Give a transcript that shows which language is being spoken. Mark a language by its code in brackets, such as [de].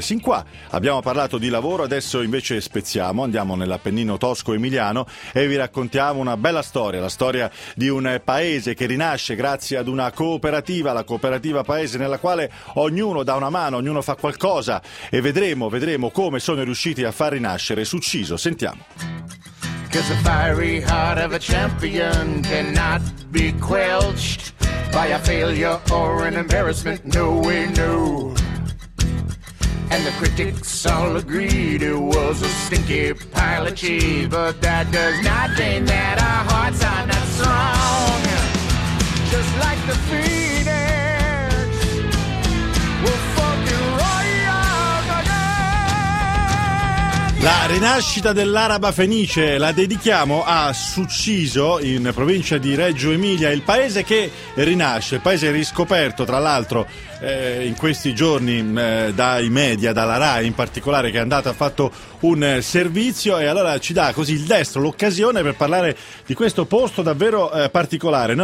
[it] Sin qua abbiamo parlato di lavoro, adesso invece spezziamo, andiamo nell'Appennino Tosco-Emiliano e vi raccontiamo una bella storia, la storia di un paese che rinasce grazie ad una cooperativa, la cooperativa paese, nella quale ognuno dà una mano, ognuno fa qualcosa, e vedremo come sono riusciti a far rinascere Succiso. Sentiamo. [en] Cause the fiery heart of a champion cannot be quenched by a failure or an embarrassment, no way, no. And the critics all agreed it was a stinky pile of cheese. But that does not mean that our hearts are not strong. Just like the Phoenix, we're fucking royal again. [it] La rinascita dell'Araba Fenice la dedichiamo a Succiso, in provincia di Reggio Emilia, il paese che rinasce, il paese riscoperto, tra l'altro, in questi giorni dai media, dalla RAI in particolare, che è andata, ha fatto un servizio, e allora ci dà così il destro, l'occasione per parlare di questo posto davvero particolare.